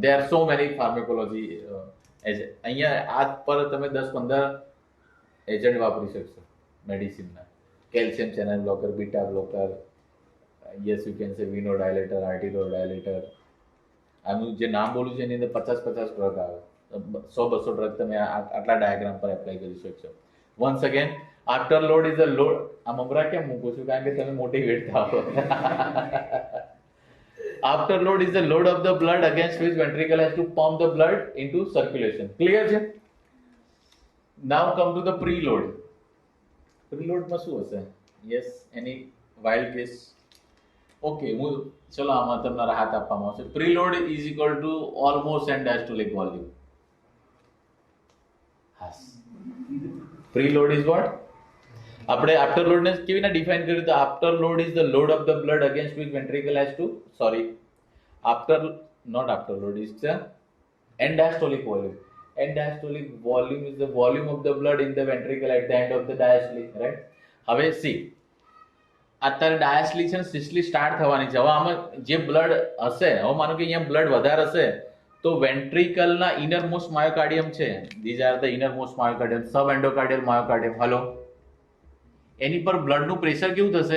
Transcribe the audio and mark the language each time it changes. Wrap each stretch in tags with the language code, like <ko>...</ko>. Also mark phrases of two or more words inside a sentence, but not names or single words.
<en>there are so many pharmacology as</en> <gu>અહીંયા આ પર તમે 10-15 એજન્ટ વાપરી શકશો મેડિસિનના.</gu> <en>calcium channel blocker, beta blocker, yes you can say veno dilator, arterio dilator.</en> <gu>આનું જે નામ બોલું છે એની અંદર 50-50 ડ્રગ આવે, 100-200 ડ્રગ તમે આટલા ડાયાગ્રામ પર એપ્લાય કરી શકશો.</gu> <en>once again, afterload is a load.</en> <gu>આ મમરા કેમ મૂકું છું? કારણ કે તમે મોટિવેટ થાઓ.</gu> <en>Afterload is the load of the blood against which ventricle has to pump the blood into circulation. Clear</en> <gu>છે?</gu> <en>Now come to the preload.</en> <gu>Preload માં શું હશે?</gu> <en>Yes, any wild guess?</en> <gu>Okay, ચલો આમાં તમને રાહત આપવામાં આવશે.</gu> <en>Preload is equal to almost and diastolic volume. Yes. Preload is what?</en> <gu>આપણે afterload ને કેવી રીતે ડિફાઇન કર્યું?</gu> <en>તો afterload is the load of the blood against which ventricle has to, not afterload, is the end diastolic volume. End diastolic volume is the volume of the blood in the ventricle at the end of the diastole, right?</en> <gu>હવે સી, અત્યારે ડાયાસ્ટલી છે, સિસ્ટલી સ્ટાર્ટ થવાની છે. હવે આમાં જે બ્લડ હશે, હવે માનો કે અહીંયા બ્લડ વધારે હશે, તો વેન્ટ્રિકલના</gu> <en>inner most myocardium</en> <gu>છે,</gu> <en>these are the inner most myocardium, sub endocardial myocardium.</en> <gu>હલો, એની પર બ્લડનું પ્રેશર કેવું થશે?</gu>